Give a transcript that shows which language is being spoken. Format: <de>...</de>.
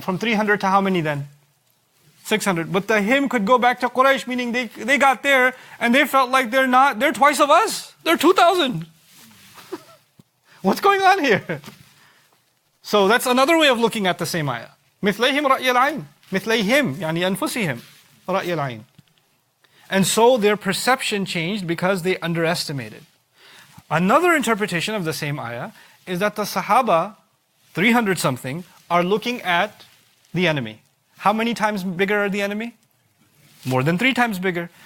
<en>From 300 to how many then? 600. But the him could go back to Quraysh, meaning they got there and they felt like they're twice of us. They're 2,000. What's going on here? So that's another way of looking at the same ayah.</en> <ar>مثليهم رأي العين. مثليهم يعني أنفسهم رأي العين.</ar> <en>And so their perception changed because they underestimated. Another interpretation of the same ayah is that the Sahaba, 300 something, are looking at the enemy. How many times bigger are the enemy? More than 3 times bigger.</en>